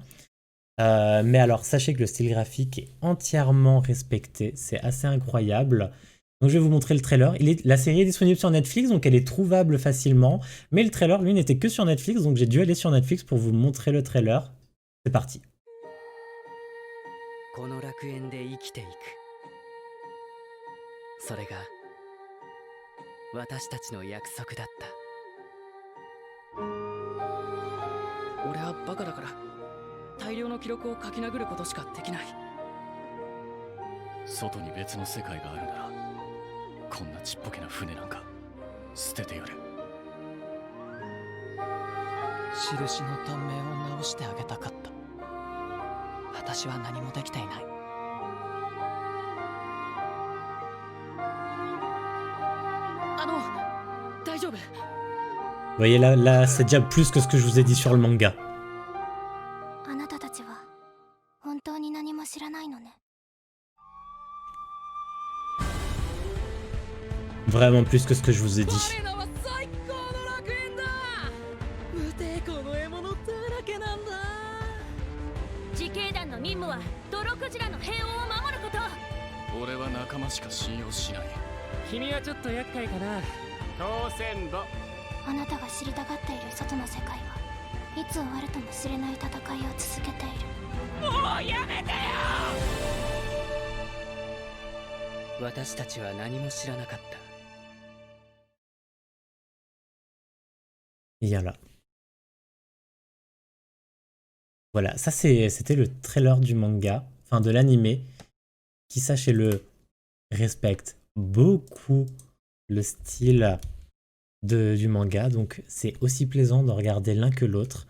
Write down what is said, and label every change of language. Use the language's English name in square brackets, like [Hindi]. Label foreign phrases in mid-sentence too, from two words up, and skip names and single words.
[French] Mais alors, sachez que le style graphique est entièrement respecté. C'est assez incroyable. Donc, je vais vous montrer le trailer. La série est disponible sur Netflix, donc elle est trouvable facilement. Mais le trailer, lui, n'était que sur Netflix, donc j'ai dû aller sur Netflix pour vous montrer le trailer. C'est parti. [Japanese] この楽園で生きていく。それが私たちの約束だった。俺はバカだから大量の記録を書き殴ることしかできない。外に別の世界があるならこんなちっぽけな船なんか捨ててやれ。印の短命を直してあげたかった。私は何もできていない。大丈夫？ [French] Vous voyez là, c'est déjà plus que ce que je vous ai dit sur le manga. [Japanese] あなたたちは本当に何も知らないのね。 [French] Vraiment plus que ce que je vous ai dit. [Japanese] 我らは最高の楽園だ。無抵抗の獲物だらけなんだ。自警団の任務は泥クジラの平穏を守ること。俺は仲間しか信用しない。君はちょっと厄介かな。当選簿。あなたが知りたがっている外の世界はいつ終わるとも知れない戦いを続けている。もうやめてよ。私たちは何も知らなかった。 [French] Et là. Voilà, ça c'était le trailer du manga, enfin de l'animé, qui, sachez-le, respecte beaucoup le style du manga, donc c'est aussi plaisant de regarder l'un que l'autre.